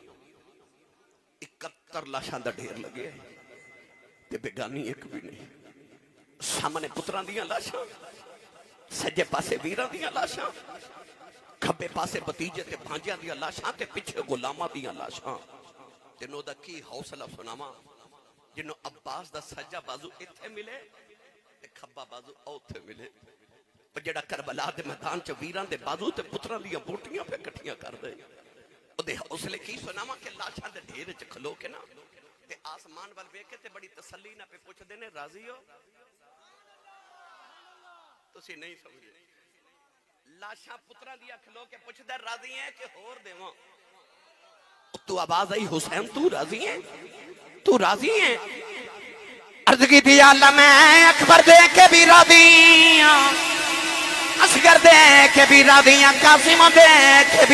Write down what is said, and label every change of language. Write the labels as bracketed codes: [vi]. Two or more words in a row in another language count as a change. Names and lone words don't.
[pa] 71 لاشاں دا ڈھیر لگے تے بیگانی ایک بھی نہیں سامنے پتراں دیاں لاشاں سجے پاسے ویراں دیاں لاشاں کھبے پاسے بتیجے تے بھانجیاں دیاں لاشاں تے پیچھے غلاماں دیاں لاشاں تے نو دا کی حوصلہ سناواں جنوں عباس دا سجا بازو ایتھے ملے تے کھبا بازو اوتھے ملے جڑا کربلا دے میدان چ ویراں دے بازو تے پتراں دیاں بوٹیاں پہ کٹھیاں کر دے او دے حوصلے کی سناواں کہ لاشاں دے ڈھیر وچ کھلو کے نا تے آسمان ول ویکھ کے تے بڑی تسلی نہ پہ پوچھ دے نے راضی ہو تسی نہیں سمجھے لاشاں پتراں دیاں کھلو کے پوچھ دے راضی ہیں کہ ہور دیواں تو آواز آئی حسین تو راضی ہیں تو راضی ہیں عرض کی تھی یا اللہ میں اکبر دے کے بھی راضی ہوں اصغر دیکھ کے بھی راضیاں، قاسم دیکھ کے